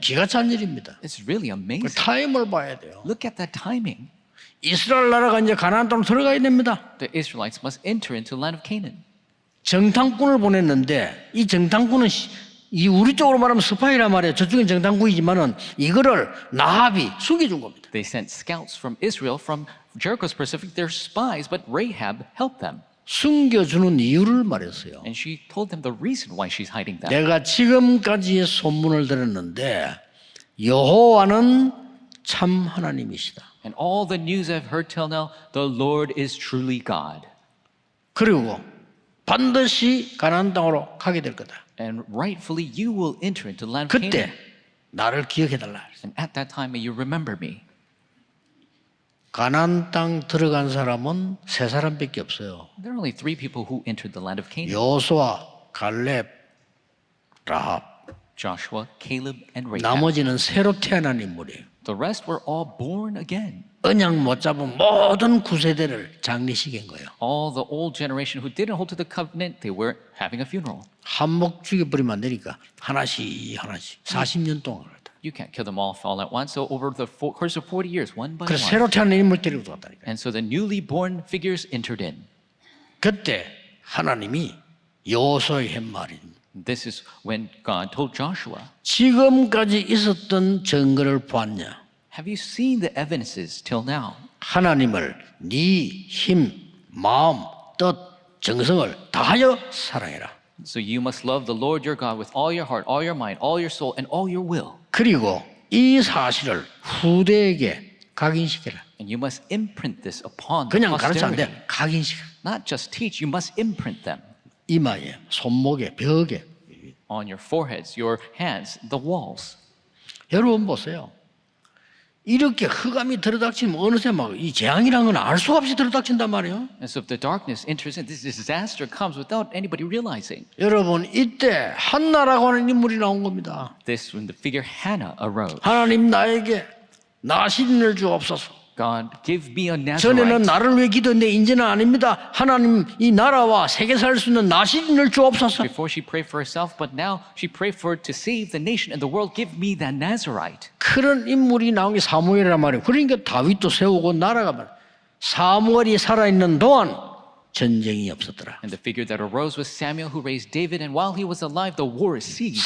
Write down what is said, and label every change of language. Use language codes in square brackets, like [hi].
[ko] 기가 찬 일입니다. [en] It's really [ko] 그 [en] amazing. [ko] 타임을 봐야 돼요. [en] Look at that timing. [ko] 이스라엘 나라가 이제 가나안 땅으로 들어가야 됩니다. [en] The Israelites must enter into the land of Canaan. [ko] 정탐꾼을 보냈는데 이 정탐꾼은 이 우리 쪽으로 말하면 스파이란 말이에요. 저쪽은 정탐꾼이지만은 이거를 나합이 숨겨준 겁니다. [en] They sent scouts from Israel, from Jericho's Pacific. They're spies, but Rahab helped them. [ko] 숨겨주는 이유를 말했어요. [en] And she told them the reason why she's hiding them. [ko] 내가 지금까지의 소문을 들었는데 여호와는 참 하나님이시다. [en] And all the news I've heard till now, the Lord is truly God. [ko] 그리고 반드시 가나안 땅으로 가게 될 거다. [en] And rightfully you will enter into the land of [ko] 그때 [en] Canaan. [ko] 나를 기억해달라. [en] And at that time may you remember me. [ko] 가나안 땅 들어간 사람은 세 사람밖에 없어요. [en] There are only 3 people who entered the land of Canaan. [ko] 여호수아, 갈렙, 라합. [en] Joshua, Caleb, and Rahab. [ko] 나머지는 새로 태어난 인물이에요. [en] The rest were all born again. [ko] 언약 못 잡은 모든 구세대를 장례식인 거예요. [en] All the old generation who didn't hold to the covenant, they were having a funeral. [ko] 한몫 죽여버리면 안 되니까 하나씩 40년 동안 그랬다. [en] You can't kill them all at once. So over the course of 40 years, one by [ko] 그래서 [en] one. [ko] 새로 태어난 인물 데리고 들어갔다니까. [en] And so the newly born figures entered in. [ko] 그때 하나님이 여호수아에게 한 말입니다. [en] This is when God told Joshua, [ko] 지금까지 있었던 증거를 보았냐? [en] have you seen the evidences till now? [ko] 하나님을 네 힘, 마음, 뜻, 정성을 다하여 사랑해라. [en] So you must love the Lord your God with all your heart, all your mind, all your soul, and all your will. [ko] 그리고 이 사실을 후대에게 각인시켜라. [en] And you must imprint this upon the [ko] 그냥 가르쳐 안 [en] posterity. [ko] 돼. 각인시켜라. [en] Not just teach, you must imprint them [ko] 이마에, 손목에, 벽에. [en] on your foreheads, your hands, the walls. [ko] 여러분 보세요. 이렇게 흑암이 들어닥치면 어느새 막 이 재앙이라는 건 알 수가 없이 들어닥친단 말이에요. [en] And so if the darkness enters in, this disaster comes without anybody realizing. [ko] 여러분 이때 한나라고 하는 인물이 나온 겁니다. [en] This when the figure Hannah arose. [ko] 하나님 나에게 나시린을 주옵소서. [en] God, give me a [ko] 전에는 [en] Nazarite. [ko] 나를 위해 기도했는데 이제는 아닙니다. 하나님 이 나라와 세계 살 수 있는 나시린을 주옵소서. [en] Before she prayed for herself, but now she prayed for to save the nation and the world. Give me that Nazarite. [ko] 그런 인물이 나온 게 사무엘이란 말이에요. 그러니까 다윗도 세우고 나라가 말. 사무엘이 살아있는 동안 전쟁이 없었더라. [en] And the figure that arose was Samuel, who raised David. And while he was alive, the war ceased.